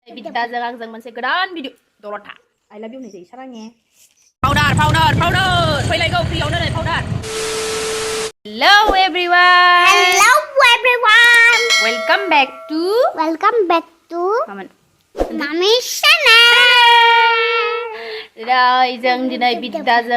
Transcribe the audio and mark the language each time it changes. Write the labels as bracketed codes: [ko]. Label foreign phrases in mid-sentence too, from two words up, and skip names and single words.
[brx] Biddazang आंजों मोनसे गोदान भिडिअ दलथा [en] I love you [brx] होननाय जायो साराङे पाउडार फैलायगौ फ्रियावनो नै पाउडार [en] Hello everyone Welcome back to Mommy's channel [brx] Rồi जों दिनै बिद्दाजों